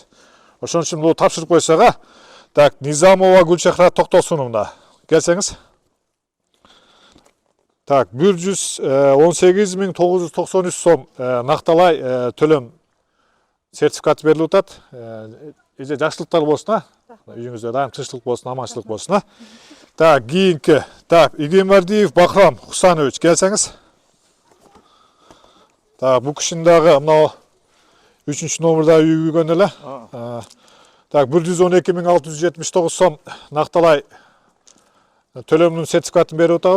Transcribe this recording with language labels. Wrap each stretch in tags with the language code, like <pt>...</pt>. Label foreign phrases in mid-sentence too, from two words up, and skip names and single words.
<ky>Ошон үчүн бул тапшырып койсога, так, Низамова Гүлчахра Токтосуновна, келсеңиз. Так, 118.993 сом накталай төлөм сертификаты берилип атат. Эже жакшылыктар болсун, үйүңүздө дайым тынчтык болсун, аманчылык болсун.</ky> <uz>Tak, keyingi. Tak, Egemerdiyev Bahrom Husanovich, kelsangiz. Tak, bu kishini dag'i mana 3-nomerdagi uy yurganlar. Tak, 112.679 so'm naqdalay to'lomning sertifikatini berib o'tamiz.</uz>